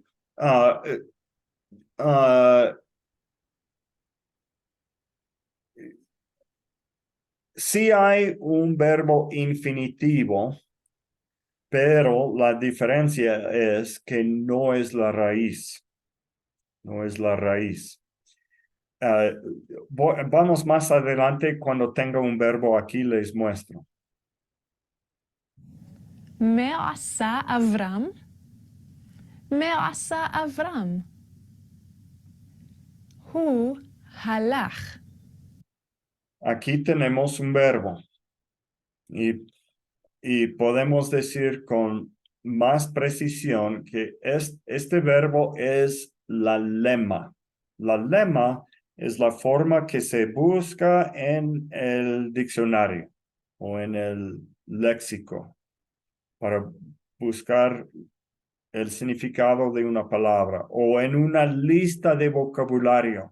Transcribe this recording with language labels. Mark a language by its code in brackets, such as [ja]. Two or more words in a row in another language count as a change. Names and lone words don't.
[es] Ah, ah, sí hay un verbo infinitivo, pero la diferencia es que no es la raíz. No es la raíz. Vamos más adelante cuando tenga un verbo aquí, les muestro. [he] מה עשה אברהם? מה עשה אברהם? הוא הלך. [es] Aquí tenemos un verbo y podemos decir con más precisión que este verbo es la lema. La lema es la forma que se busca en el diccionario o en el léxico para buscar el significado de una palabra o en una lista de vocabulario.